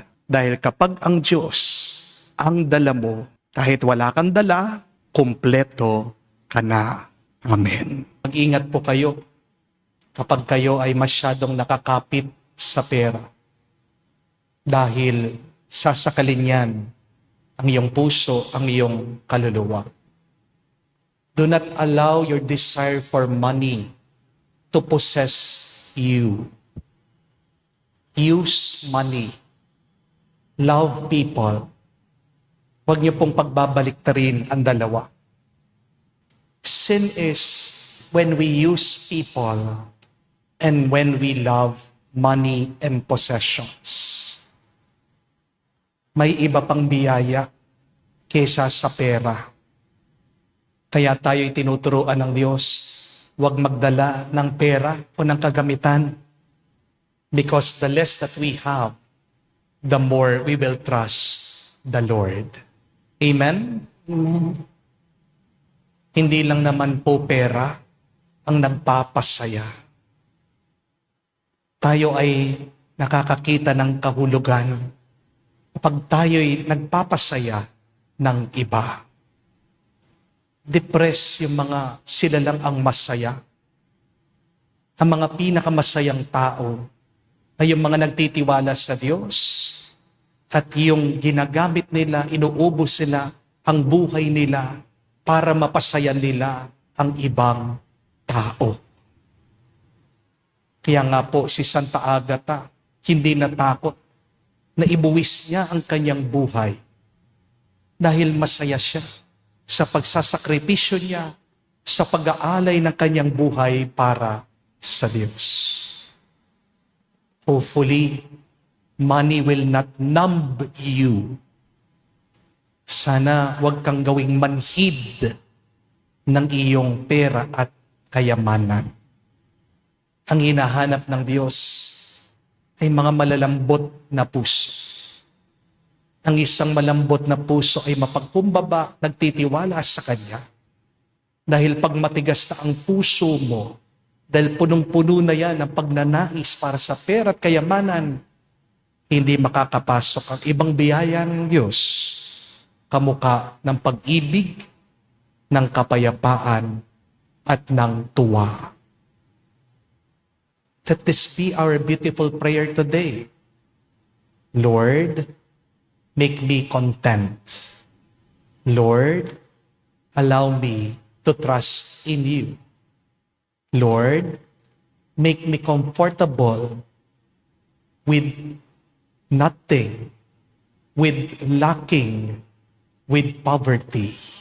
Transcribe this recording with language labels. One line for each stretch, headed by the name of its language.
Filipino: Dahil kapag ang Diyos ang dala mo, kahit wala kang dala, kumpleto ka na. Amen. Mag-ingat po kayo kapag kayo ay masyadong nakakapit sa pera. Dahil sasakalin yan ang iyong puso, ang iyong kaluluwa.
English: Do not allow your desire for money to possess you. Use money. Love people.
Filipino: Huwag niyo pong pagbabaliktarin ang dalawa.
English: Sin is when we use people and when we love money and possessions.
Filipino: May iba pang biyaya kesa sa pera. Kaya tayo'y tinuturuan ng Diyos, huwag magdala ng pera o ng kagamitan.
English: Because the less that we have, the more we will trust the Lord. Amen? Amen.
Filipino: Hindi lang naman po pera ang nagpapasaya. Tayo ay nakakakita ng kahulugan kapag tayo'y nagpapasaya ng iba. depressed yung mga sila lang ang masaya. Ang mga pinakamasayang tao ay yung mga nagtitiwala sa Diyos at yung ginagamit nila, inuubos sila ang buhay nila para mapasaya nila ang ibang tao. Kaya nga po si Santa Agata, hindi natakot na ibuwis niya ang kanyang buhay dahil masaya siya sa pagsasakripisyo niya, sa pag-aalay ng kanyang buhay para sa Diyos.
English: Hopefully, money will not numb you.
Filipino: Sana huwag kang gawing manhid ng iyong pera at kayamanan. Ang hinahanap ng Diyos ay mga malalambot na puso. Ang isang malambot na puso ay mapagkumbaba, nagtitiwala sa Kanya. Dahil pag matigas na ang puso mo, dahil punong-puno na yan ang pagnanais para sa pera at kayamanan, hindi makakapasok ang ibang biyaya ng Diyos, kamukha ng pag-ibig, ng kapayapaan, at ng tuwa.
English: Let this be our beautiful prayer today. Lord, make me content. Lord, allow me to trust in you. Lord, make me comfortable with nothing, with lacking, with poverty.